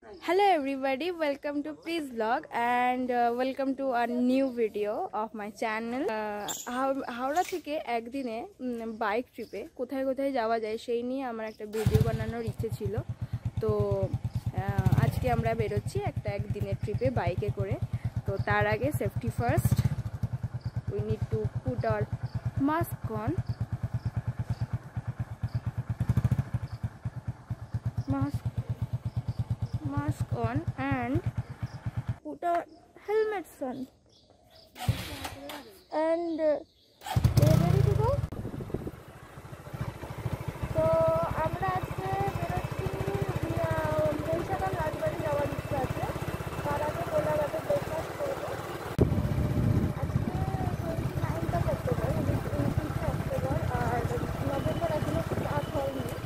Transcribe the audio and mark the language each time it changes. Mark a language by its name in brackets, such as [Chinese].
[English] Hello everybody, welcome to Please Vlog and welcome to a new video of my channel. [Bangla] Howrah থেকে একদিনে bike ট্রিপে কোথায় কোথায় যাওয়া যায় সেই নিয়ে আমার একটা ভিডিও বানানোর ইচ্ছে ছিল। তো আজকে আমরা বেরোচ্ছি একটা একদিনের ট্রিপে বাইকে করে। তো তার আগে [English] Safety first, we need to put our mask on. Mask on and put our helmets on and we are ready to go. [Bangla] So আমরা আজকে বেরোচ্ছি মহিষাদল রাজবাড়ি যাওয়ার ইচ্ছা আছে। তার আগে কোলাঘাটে ব্রেকফাস্ট করবো। আজকে 29th অক্টোবর, 29 অক্টোবর আর নভেম্বর এখনো স্টার্ট হয়নি।